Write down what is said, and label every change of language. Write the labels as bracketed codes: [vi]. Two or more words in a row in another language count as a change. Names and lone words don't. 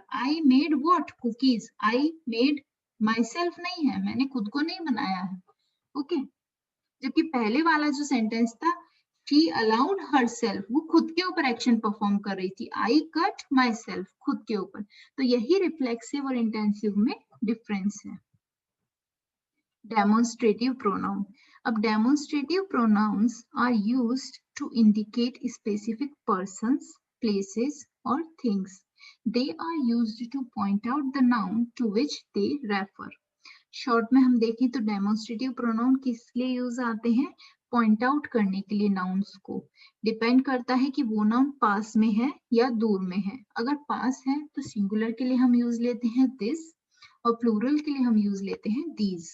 [en] I made what, cookies, I made myself [hi] नहीं है, मैंने खुद को नहीं बनाया है। ओके, जबकि पहले वाला जो सेंटेंस था, [en] she allowed herself, [hi] वो खुद के ऊपर [en] action perform [hi] कर रही थी, [en] I cut myself, [hi] खुद के ऊपर। तो यही रिफ्लेक्सिव और इंटेंसिव में डिफरेंस है। [en] Demonstrative pronoun. अब demonstrative pronouns are used to indicate specific persons, places or things. They are used to point out the noun to which they refer. [hi] शॉर्ट में हम देखें तो [en] demonstrative pronoun [hi] किस लिए यूज आते हैं, [en] point out [hi] करने के लिए नाउन्स को। डिपेंड करता है कि वो नाउन पास में है या दूर में है। अगर पास है तो सिंगुलर के लिए हम यूज लेते हैं दिस, और प्लूरल के लिए हम यूज लेते हैं दीज।